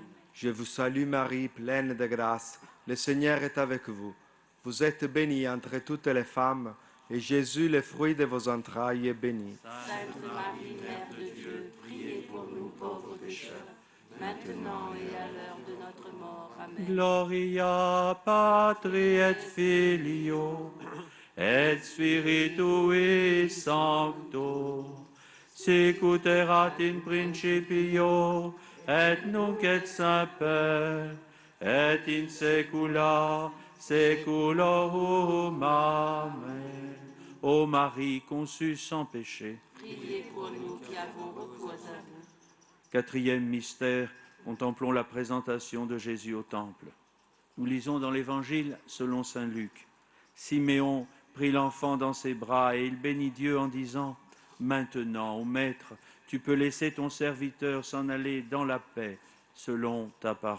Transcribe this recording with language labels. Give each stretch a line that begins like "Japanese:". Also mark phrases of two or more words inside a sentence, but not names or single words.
French: Je vous salue Marie, pleine de grâce. Le Seigneur est avec vous. Vous êtes bénie entre toutes les femmes, et Jésus, le fruit de vos entrailles, est béni. Sainte Marie, Mère de Dieu, priez pour nous pauvres pécheurs, maintenant et à l'heure de notre mort. Amen.
Latin: Gloria Patri et Filio et Spiritui Sancto, sicut erat in principio et nunc et semper et in saecula saeculorum. Amen.
French: Ô Marie conçue sans péché. Priez pour nous qui avons recours à vous. Quatrième mystère, contemplons la présentation de Jésus au temple. Nous lisons dans l'Évangile selon saint Luc. Siméon prit l'enfant dans ses bras et il bénit Dieu en disant « Maintenant, ô Maître, tu peux laisser ton serviteur s'en aller dans la paix, selon ta parole.